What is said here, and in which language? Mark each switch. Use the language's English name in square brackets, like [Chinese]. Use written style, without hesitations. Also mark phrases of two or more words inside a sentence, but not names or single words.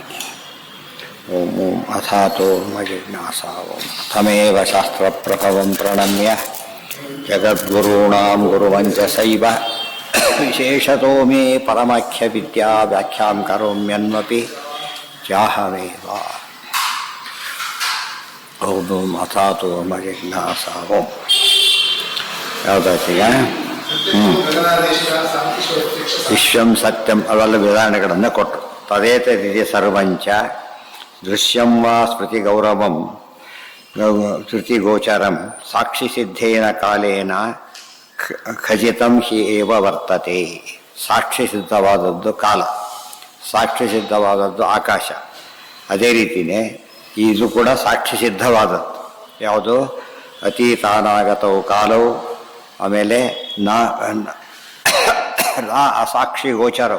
[Sanskrit] ಓಂ ಓಂ ಅಥಾತೋ ಜಿಜ್ಞಾಸಾ ಓಂ ಅಥಮೇವ ಶಾಸ್ತ್ರಪ್ರಭವಂ ಪ್ರಣಮ್ಯ ಜಗದ್ಗುರುಣಾಂ ಗುರುವಂಚಸೈವ ವಿಶೇಷತೋ ಮೇ ಪರಮಾಖ್ಯ ವಿದ್ಯಾ ವ್ಯಾಖ್ಯಾಂ ಕರೋಮ್ಯನ್ವಪಿ ಚಾಹಮೇವ. ಓಂ ಓಂ ಅಥಾತೋ ಜಿಜ್ಞಾಸಾ ಓಂ. [Kannada] ಯಾವುದಾಯ್ತೀಗ? [Sanskrit] ವಿಶ್ವಂ ಸತ್ಯಂ [Kannada] ಅವೆಲ್ಲ ವಿಧಾನಗಳನ್ನು ಕೊಟ್ಟರು. [Sanskrit] ತದೇತದಿದೆ ಸರ್ವಂಚ ದೃಶ್ಯಂ ವಾ ಸ್ಮೃತಿ ಗೌರವಂ ಶ್ರುತಿಗೋಚರಂ ಸಾಕ್ಷಿಸಿದ್ಧೇನ ಕಾಲೇನ ಖಚಿತಂ ಹಿ ಏವ ವರ್ತತೆ. [Kannada] ಸಾಕ್ಷಿಸಿದ್ಧವಾದದ್ದು ಕಾಲ, ಸಾಕ್ಷಿಸಿದ್ಧವಾದದ್ದು ಆಕಾಶ. ಅದೇ ರೀತಿಯೇ ಇದು ಕೂಡ ಸಾಕ್ಷಿಸಿದ್ಧವಾದದ್ದು. ಯಾವುದು? ಅತೀತಾನಾಗತವು ಕಾಲವು, ಆಮೇಲೆ ಅಸಾಕ್ಷಿ ಗೋಚರವು.